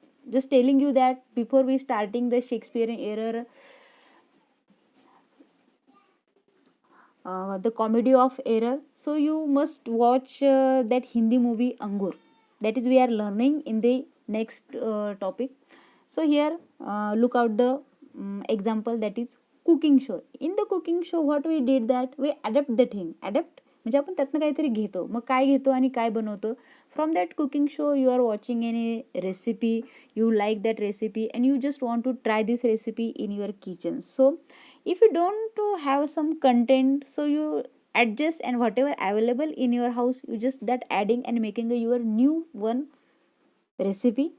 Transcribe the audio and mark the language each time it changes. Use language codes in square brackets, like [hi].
[en] Just telling you that before we starting the Shakespearean era, the comedy of error, so you must watch that Hindi movie Angur. That is we are learning in the next topic. So here look out the example, that is cooking show. In the cooking show, what we did, that we adapt the thing, adapt [mr] म्हणजे आपण त्यातनं काहीतरी घेतो. मग काय घेतो आणि काय बनवतो? [en] From that cooking show you are watching any recipe, you like that recipe and you just want to try this recipe in your kitchen. So if you don't have some content, so you adjust and whatever available in your house, you just that adding and making a your new one recipe.